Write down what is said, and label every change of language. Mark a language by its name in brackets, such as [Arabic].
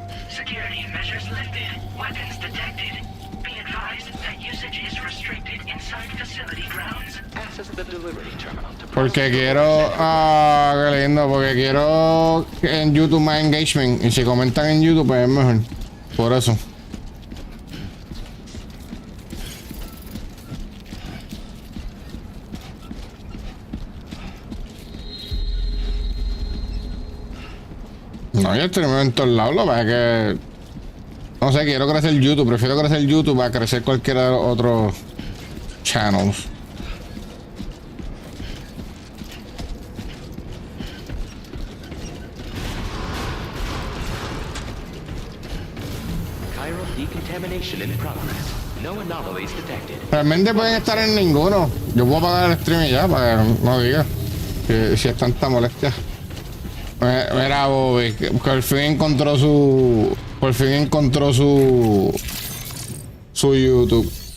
[English] Security measures lifted. Weapons detected. Be advised that usage is restricted inside facility grounds. Access the delivery terminal to [Spanish] Porque quiero. Ah, qué lindo. Porque quiero en YouTube más engagement. Y si comentan en YouTube, pues es mejor. Por eso. No, yo estoy en todos lados, lo que pasa es que no sé, quiero crecer YouTube, prefiero crecer YouTube a crecer cualquiera de los otros channels. [English] Chiral decontamination in progress. No anomalies detected. [Spanish] Realmente pueden estar en ninguno. Yo puedo apagar el stream y ya, para que no diga si es tanta molestia. Mira, Bobby, que por fin encontró su. Por fin encontró su YouTube.